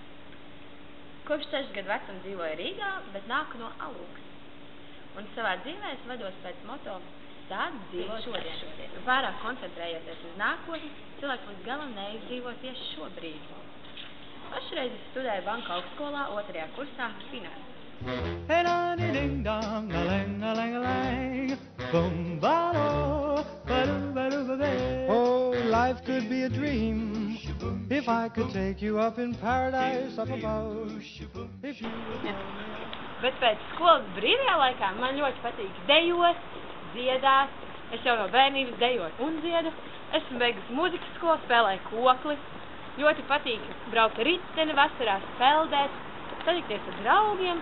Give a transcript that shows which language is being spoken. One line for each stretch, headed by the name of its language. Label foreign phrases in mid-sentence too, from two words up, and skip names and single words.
Latvian: Kopš 6 gadu vecuma dzīvoju Rīgā, bet nāku no Alūksnes. Un savā dzīvē es vados pēc moto tādu dzīvo šodien. Pārāk koncentrējoties uz nākotni, cilvēks līdz galam neizdzīvo tieši šobrīd. Pašreiz es studēju banku augstskolā 2. kursā finanses.
English: Oh, life could be a dream if I could take you up in paradise up above.
Latvian: Bet pēc skolas brīvajā laikā man ļoti patīk dejot, dziedāt. Es jau no bērnības dejoju un dziedu. Esmu beigusi mūzikas skolu, spēlēju kokli. Ļoti patīk braukt ar riteni, vasarās peldēt, satikties ar draugiem.